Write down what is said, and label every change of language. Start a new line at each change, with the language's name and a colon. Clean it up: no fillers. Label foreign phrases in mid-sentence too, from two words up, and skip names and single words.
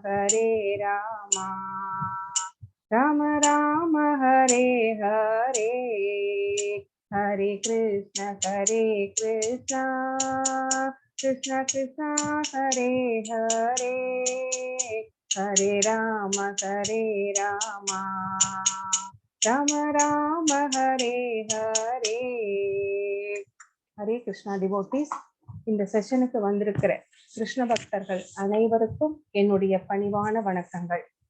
Sanskrit: राम राम हरे हरे हरे कृष्ण कृष्ण कृष्ण हरे हरे हरे राम राम राम हरे हरे.
Tamil: ஹரே கிருஷ்ணா டிவோட்டீஸ், இந்த செஷனுக்கு வந்திருக்கிற கிருஷ்ண பக்தர்கள் அனைவருக்கும் என்னுடைய பணிவான வணக்கங்கள்.